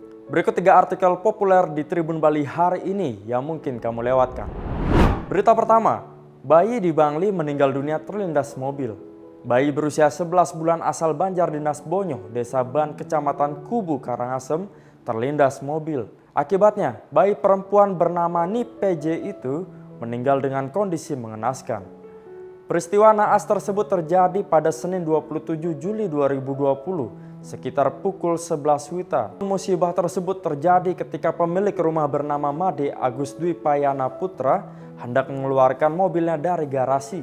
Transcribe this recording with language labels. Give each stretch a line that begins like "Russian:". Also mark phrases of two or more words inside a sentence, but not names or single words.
Indonesian: Berikut 3 artikel populer di Tribun Bali hari ini yang mungkin kamu lewatkan. Berita pertama, bayi di Bangli meninggal dunia terlindas mobil. Bayi berusia 11 bulan asal Banjar Dinas Bonyo, Desa Ban, Kecamatan Kubu, Karangasem, terlindas mobil. Akibatnya, bayi perempuan bernama Nip PJ itu meninggal dengan kondisi mengenaskan. Peristiwa naas tersebut terjadi pada Senin 27 Juli 2020 sekitar pukul 11 WITA. Musibah tersebut terjadi ketika pemilik rumah bernama Made Agus Dwi Payana Putra hendak mengeluarkan mobilnya dari garasi.